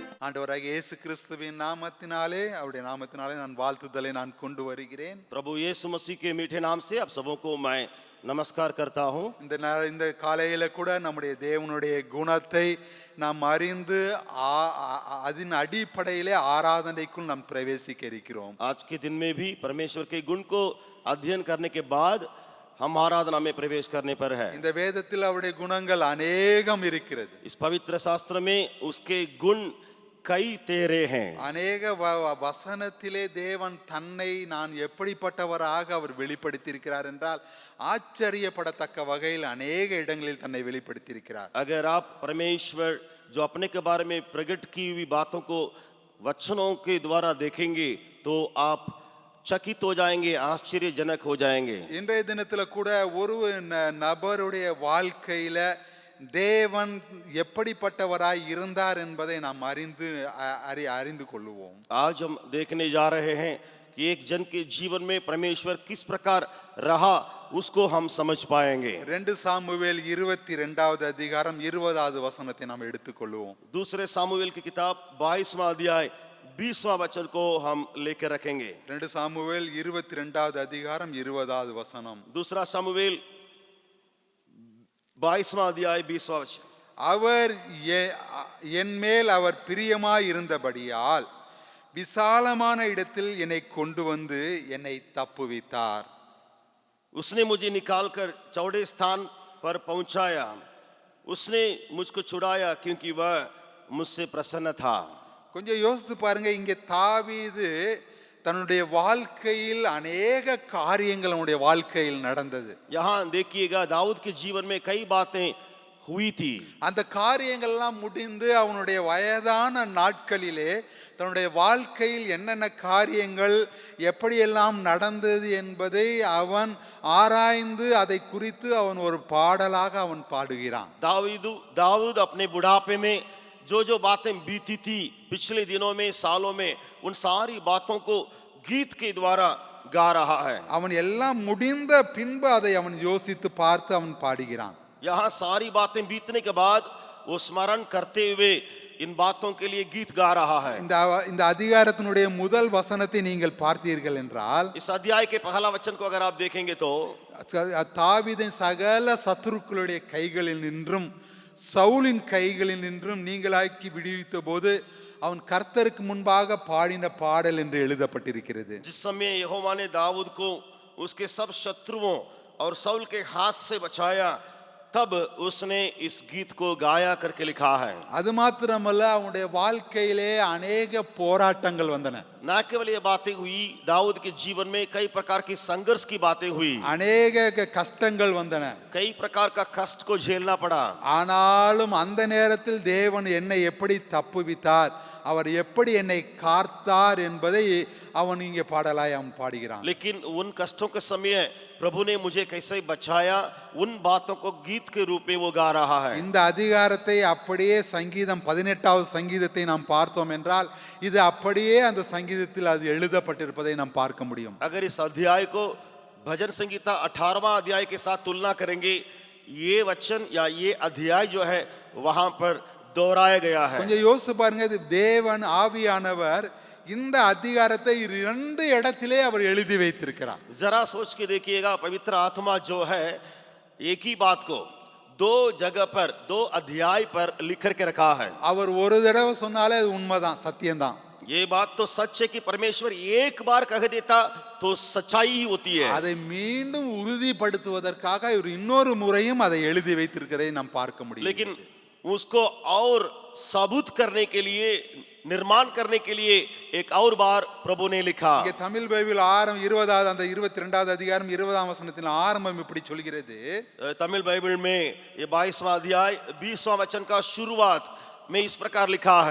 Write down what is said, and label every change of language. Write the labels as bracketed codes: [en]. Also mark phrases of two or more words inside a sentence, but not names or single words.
[ta] ஆண்டவராகிய இயேசு கிறிஸ்துவின் நாமத்தினாலே அவருடைய நாமத்தினாலே நான் வாழ்த்துதலை நான் கொண்டு வருகிறேன். [hi] प्रभु यीशु मसीह के मीठे नाम से आप सबों को मैं नमस्कार करता हूं. [ta] இந்த காலையில கூட நம்முடைய தேவனுடைய குணத்தை நாம் அறிந்து அதன் அடிப்படையிலே ஆராதனைக்குள் நாம் பிரவேசிக்க இருக்கிறோம். [hi] आज के दिन में भी परमेश्वर के गुण को अध्ययन करने के बाद हम आराधना में प्रवेश करने पर है. [ta] இந்த வேதத்தில் அவருடைய குணங்கள் अनेகம் இருக்கிறது. [hi] इस पवित्र शास्त्र में उसके गुण कई तेरे हैं. [ta] अनेक வசனத்திலே தேவன் தன்னை நான் எப்படிப்பட்டவராக அவர் வெளிப்படுத்தியிருக்கிறார் என்றால் ஆச்சரியப்படத்தக்க வகையில் अनेक இடங்களில் தன்னை வெளிப்படுத்தியிருக்கிறார். [hi] अगर आप परमेश्वर जो अपने के बारे में प्रकट की हुई बातों को वचनों के द्वारा देखेंगे तो आप चकित हो जाएंगे, आश्चर्यजनक हो जाएंगे. [ta] இன்றைய தினத்துல கூட ஒரு நபருடைய வாழ்க்கையில தேவன் எப்படிப்பட்டவராய் இருந்தார் என்பதை நாம் அறிந்து கொள்வோம். [hi] आज हम देखने जा रहे हैं कि एक जन के जीवन में परमेश्वर किस प्रकार रहा उसको हम समझ पाएंगे. [ta] 2 சாமுவேல் 22வது அதிகாரம் 20வது வசனத்தை நாம் எடுத்துக்கொள்வோம். [hi] दूसरे सामुएल की किताब 22वां अध्याय 20वां वचन को हम लेकर रखेंगे. [ta] 2 சாமுவேல் 22வது அதிகாரம் 20வது வசனம். [hi] दूसरा सामुएल 22वां अध्याय 20वां वचन. [ta] அவர் என் மேல் அவர் பிரியமாய் இருந்தபடியால் விசாலமான இடத்தில் என்னை கொண்டு வந்து என்னை தப்புவித்தார். [hi] उसने मुझे निकालकर चौड़े स्थान पर पहुंचाया. उसने मुझको छुड़ाया क्योंकि वह मुझसे प्रसन्न था. [ta] கொஞ்சம் யோசித்து பாருங்க, இங்கே தாவீது தன்னுடைய வாழ்க்கையில் अनेक காரியங்கள் அவனுடைய வாழ்க்கையில் நடந்தது. [hi] यहाँ देखिएगा दाऊद के जीवन में कई बातें हुई थी. [ta] அந்த காரியங்கள் எல்லாம் முடிந்து அவனுடைய வயதான நாட்களிலே தன்னுடைய வாழ்க்கையில் என்னென்ன காரியங்கள் எப்படியெல்லாம் நடந்தது என்பதை அவன் ஆராய்ந்து அதை குறித்து அவன் ஒரு பாடலாக அவன் பாடுகிறான். [hi] दाऊद अपने बुढ़ापे में जो जो बातें बीती थी पिछले दिनों में सालों में उन सारी बातों को गीत के द्वारा गा रहा है. [ta] அவன் எல்லாம் முடிந்த பின்பு அதை அவன் யோசித்து பார்த்து அவன் பாடுகிறான். [hi] यहाँ सारी बातें बीतने के बाद वो स्मरण करते हुए इन बातों के लिए गीत गा रहा है. [ta] இந்த அதிகாரத்தினுடைய முதல் வசனத்தை நீங்கள் பார்த்தீர்கள் என்றால் [hi] इस अध्याय के पहला वचन को अगर आप देखेंगे तो [ta] தாவீதின் சகல சத்துருக்களுடைய கைகளில் நின்றும் சவுலின் கைகளில் நின்றும் நீங்களாக்கி விடுவித்த போது அவன் கர்த்தருக்கு முன்பாக பாடின பாடல் என்று எழுதப்பட்டிருக்கிறது. [hi] जिस समय यहोवा ने दाऊद को उसके सब शत्रुओं और सौल के हाथ से बचाया तब उसने इस गीत को गाया करके लिखा है. [ta] அது மாத்திரமல்ல, அவனுடைய வாழ்க்கையிலே अनेक போராட்டங்கள் வந்தன. [hi] ना केवल ये बातें हुई, दाऊद के जीवन में कई प्रकार की संघर्ष की बातें हुई, [ta] अनेक கஷ்டங்கள் வந்தன, [hi] कई प्रकार का कष्ट को झेलना पड़ा. [ta] ஆனாலும் அந்த நேரத்தில் தேவன் என்னை எப்படி தப்புவித்தார், அவர் எப்படி என்னை காத்தார் என்பதை அவன் இங்கே பாடலாய் அவன் பாடுகிறான். [hi] लेकिन उन कष्टों के समय प्रभु ने मुझे कैसे बचाया उन बातों को गीत के रूप में वो गा रहा है. [ta] இந்த அதிகாரத்தை அப்படியே சங்கீதம் 18வது சங்கீதத்தை நாம் பார்த்தோம் என்றால் இது அப்படியே அந்த சங்கீதத்தில் அது எழுதப்பட்டிருப்பதை நாம் பார்க்க முடியும். [hi] अगर इस अध्याय को भजन संगीता 18वां अध्याय के साथ तुलना करेंगे, ये वचन या ये अध्याय जो है वहां पर दोहराया गया है. [ta] கொஞ்சம் யோசிச்சு பாருங்க, தேவன் ஆவியானவர் இந்த அதிகாரத்தை 2 இடத்திலே அவர் எழுதி வைத்திருக்கிறார். [hi] जरा सोच के देखिएगा, पवित्र आत्मा जो है एक ही बात को 2 जगह पर 2 अध्याय पर लिख करके रखा है. [ta] அவர் ஒரு தடவை சொன்னாலே அது உண்மைதான், சத்தியம்தான். [hi] ये बात तो सच है कि परमेश्वर एक बार कह देता तो सच्चाई ही होती है. [ta] அதை மீண்டும் உறுதிப்படுத்துவதற்காக இவர் இன்னொரு முறையும் அதை எழுதி வைத்திருக்கிறதை நாம் பார்க்க முடியும். [hi] लेकिन उसको और साबुत करने के लिए, निर्माण करने के लिए एक और बार प्रभु ने लिखा. [ta] இங்கே தமிழ் பைபிள் 20வது அந்த 22வது அதிகாரம் 20ஆம் வசனத்தின் ஆரம்பம் இப்படி சொல்கிறது. [hi] तमिल बाइबल में ये 22वां अध्याय 20वां वचन का शुरुआत में इस प्रकार लिखा है,